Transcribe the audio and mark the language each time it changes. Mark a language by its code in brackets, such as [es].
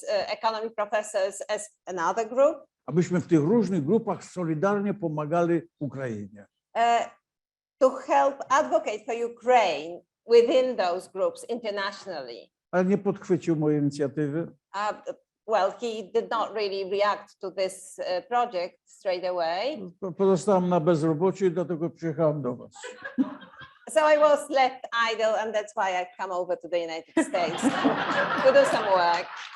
[en] economic professors as another group. [pl] Abyśmy w tych różnych grupach solidarnie pomagali Ukrainie. [en] To help advocate for Ukraine within those groups internationally. [pl] Ale nie podchwycił mojej inicjatywy. [en] Well, he did not really react to this project straight away. [pl] Pozostałem na bezrobociu i dlatego przyjechałem do was. [en] So I was left idle, and that's why I come over to the United States to do some work.